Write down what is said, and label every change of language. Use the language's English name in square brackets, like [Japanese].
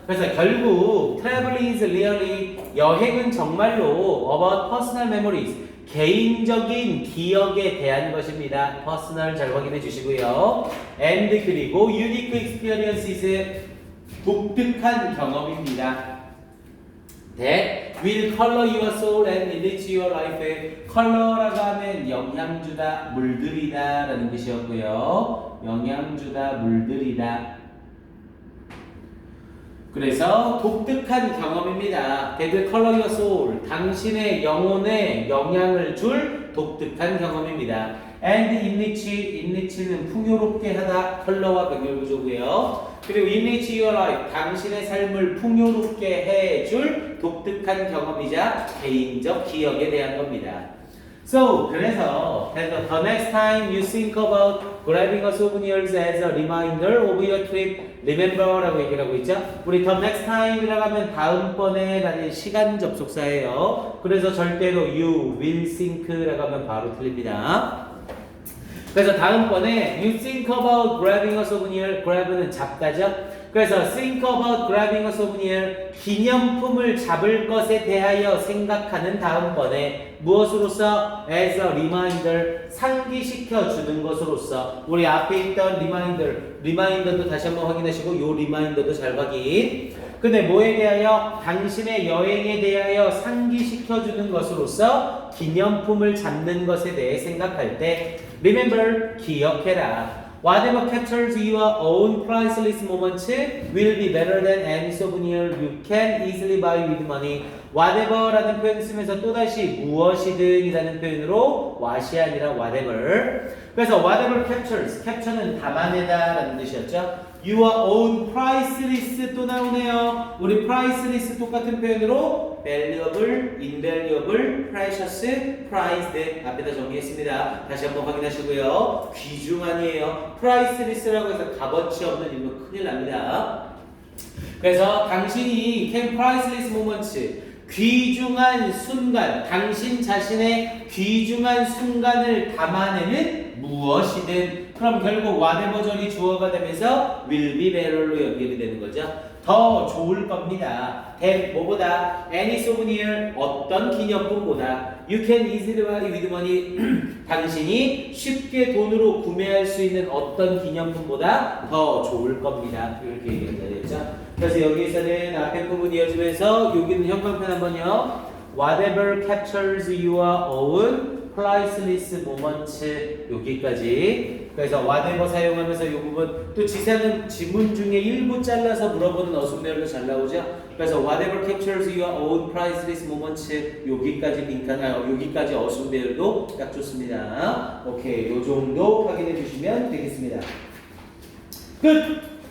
[Korean] 그래서 결국 [English] travel is really [Korean] 여행은 정말로 [English] about personal memories [Korean] 개인적인 기억에 대한 것입니다. personal 잘 확인해 주시고요. and 그리고 [English] unique experiences [Korean] 독특한 경험입니다. [English] that will color your soul and enrich your life. [Korean] 컬러라고 하면 영향주다, 물들이다 라는 뜻이었고요. 영향주다, 물들이다. 그래서 독특한 경험입니다. [English] that will color your soul. [Korean] 당신의 영혼에 영향을 줄 독특한 경험입니다. and enrich는 풍요롭게 하다, 컬러와 병렬구조고요. 그리고 [English] enrich your life, [Korean] 당신의 삶을 풍요롭게 해줄 독특한 경험이자 개인적 기억에 대한 겁니다. [English] So, [Korean] 그래서 [English] the next time you think about grabbing a souvenirs as a reminder of your trip, remember라고 [Korean] 얘기를 하고 있죠. 우리 the next time이라고 하면 다음번에 라는 시간 접속사예요. 그래서 절대로 you will think라고 하면 바로 틀립니다. 그래서 다음번에 [English] you think about grabbing a souvenir, [Korean] grab는 잡다죠. 그래서 [English] think about grabbing a souvenir, [Korean] 기념품을 잡을 것에 대하여 생각하는 다음번에 무엇으로서 as a reminder, 상기시켜 주는 것으로서 우리 앞에 있던 리마인더도 다시 한번 확인하시고 요 리마인더도 잘 확인. 근데 뭐에 대하여? 당신의 여행에 대하여 상기시켜 주는 것으로서 기념품을 잡는 것에 대해 생각할 때 remember, 기억해라. [English] Whatever captures your own priceless moments will be better than any souvenir you can easily buy with money. [Korean] Whatever라는 표현 쓰면서 또다시 무엇이든 이라는 표현으로 what이 아니라 whatever. 그래서 whatever capture는 담아내다 라는 뜻이었죠. Your own priceless 또 나오네요. 우리 priceless 똑같은 표현으로 valuable, invaluable, precious, prized 앞에다 정리했습니다. 다시 한번 확인하시고요. 귀중한이에요. priceless라고 해서 값어치 없는 이거 큰일 납니다. 그래서 당신이 can priceless moments 귀중한 순간, 당신 자신의 귀중한 순간을 담아내는 무엇이든 그럼 결국 whatever절이 주어가 되면서 will be better로 연결이 되는 거죠. 더 좋을 겁니다. than 뭐보다 any souvenir 어떤 기념품보다 [English] you can easily buy with money [Korean] 당신이 쉽게 돈으로 구매할 수 있는 어떤 기념품보다 더 좋을 겁니다. 이렇게 얘기가 되겠죠. 그래서 여기서는 앞에 부분 이어지면서 여기는 형광펜 한번요. [English] Whatever captures your own priceless moments [Korean] 여기까지. 그래서 whatever 사용하면서 이 부분 또 지사는 지문 중에 일부 잘라서 물어보는 어순별로 잘 나오죠. 그래서 [English] whatever captures your own priceless moments [Korean] 여기까지 빈칸 여기까지 어순별도 딱 좋습니다. 오케이, 요 정도 확인해 주시면 되겠습니다. 끝.